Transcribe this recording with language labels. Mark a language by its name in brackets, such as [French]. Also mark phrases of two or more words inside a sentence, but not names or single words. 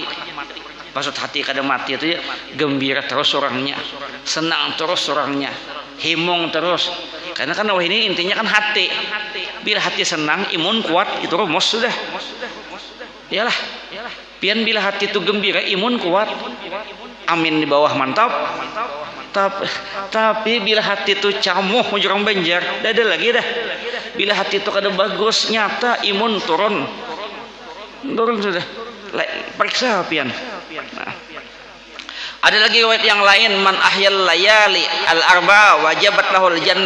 [Banjar] Maksud hati kada mati itu ya, gembira terus orangnya, senang terus orangnya, himung terus. Karena kan ini intinya kan hati. Bila hati senang, imun kuat, itu rumus sudah. Iyalah. Pian bila hati itu gembira, imun kuat. Amin di bawah mantap. Tapi bila hati itu camuh jurang banjar, ada lagi dah. Bila hati itu kada bagus, nyata imun turun sudah. Periksa pian. Nah. Ada lagi riwayat yang lain, [Arabic] من أحيا الليالي الأربع وجبت له الجنة.